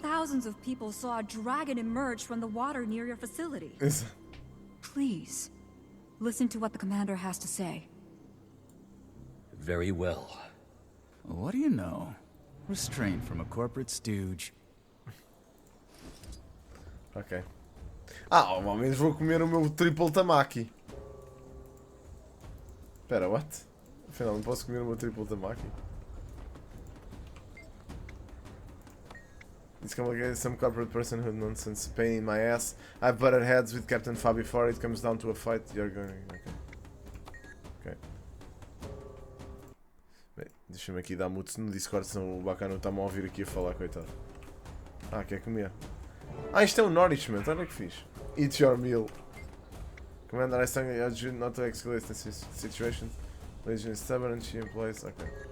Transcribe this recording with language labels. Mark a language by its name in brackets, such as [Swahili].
[English] Thousands of people saw a dragon emerge from the water near your facility. Please, listen to what the commander has to say. Very well. What do you know? Restraint from a corporate stooge. Ok. [Portuguese] Ah, ao menos vou comer o meu triple tamaki. Espera, what? Afinal, não posso comer o meu triple tamaki? [English] It's complicated, some corporate personhood nonsense, pain in my ass. I've butted heads with Captain Fa before, it comes down to a fight, you're going... Ok. [Portuguese] Bem, deixa-me aqui dar mute no Discord, senão o bacana está-me a ouvir aqui a falar, coitado. Ah, quer comer? Ah, isto é um nourishment, olha que fixe. [English] Eat your meal. Commander, I sang you not to escalate this situation. Legion is stubborn and she employs... Ok.